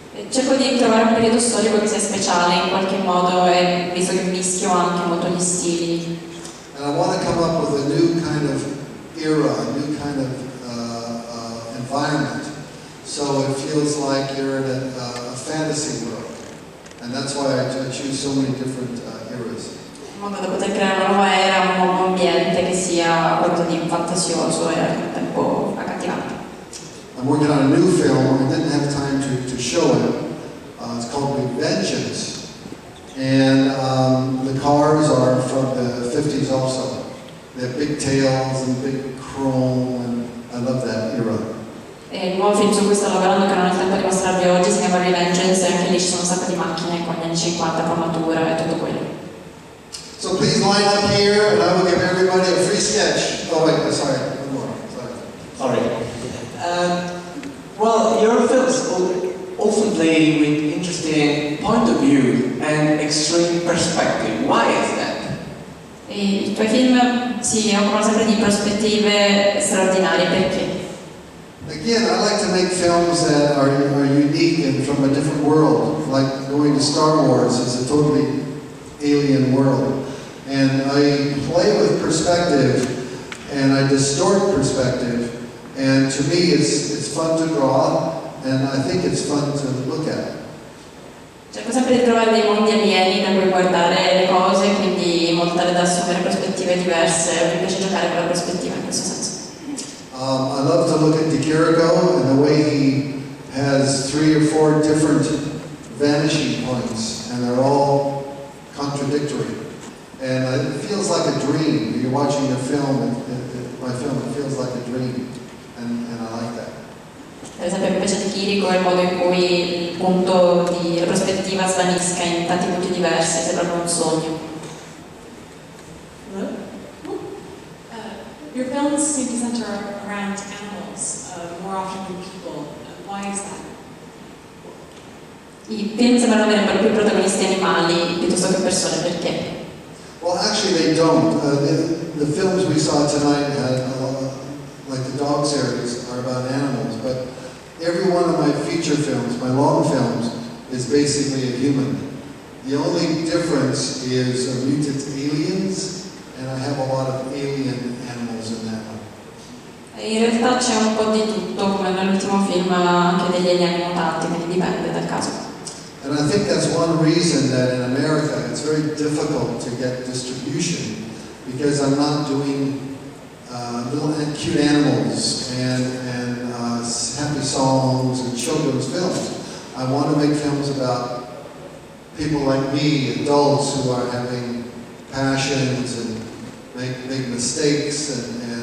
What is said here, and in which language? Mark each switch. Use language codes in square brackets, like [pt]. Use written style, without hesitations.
[it] Cerco di trovare un periodo storico che sia speciale in qualche modo, e visto che mischio anche molto gli stili. [en] And I want to come up with a new kind of era, a new kind of environment, so it feels like you're in a fantasy world, and that's why I choose so many different eras. [it] In modo da poter creare una nuova era, un nuovo ambiente che sia qualcosa di fantasioso e al tempo accattivante. [en] I'm working on a new film. I didn't have time to show it. It's called Revengeance. And the cars are from the 50s also. They have big tails and big chrome, and I love that era. [it] E il nuovo film su cui sto lavorando, che non ho il tempo di mostrarvi oggi, si chiama Revengeance, e anche lì ci sono un sacco di macchine con gli anni 50, formatura e tutto quello. [en] So please line up here, and I will give everybody a free sketch. Oh wait, sorry, one more. Sorry. Well, your films often play with interesting point of view and extreme perspective. Why is that? [it] I tuoi film si occupano sempre di prospettive straordinarie, perché? [en] Again, I like to make films that are unique and from a different world. Like going to Star Wars is a totally alien world. And I play with perspective and I distort perspective. And to me, it's fun to draw, and I think it's fun to look at. [it] Cerco sempre di trovare dei mondi alieni da cui guardare le cose, quindi in modo tale da assumere prospettive diverse. Mi piace giocare con la prospettiva in questo senso. [en] I love to look at Di Chirico and the way he has 3 or 4 different vanishing points, and they're all contradictory. And it feels like a dream. You're watching a film, my film, it feels like a dream. And I like that. [it] Per esempio mi piace di Chirico il modo in cui il punto la prospettiva svanisca in tanti punti diversi, sembra un sogno. [en] Your films seem to center around animals more often than people. Why is that? [it] I film sembrano avere per più protagonisti animali piuttosto che persone, perché? [en] Well, actually, they don't. The films we saw tonight had, like the dog series, are about animals, but every one of my feature films, my long films, is basically a human. The only difference is mutant aliens, and I have a lot of alien animals in that one. [it] In realtà c'è un po' di tutto, come nell'ultimo film anche degli alieni mutanti, quindi dipende dal caso. [en] And I think that's one reason that in America it's very difficult to get distribution, because I'm not doing little cute animals and happy songs and children's films. I want to make films about people like me, adults who are having passions and make mistakes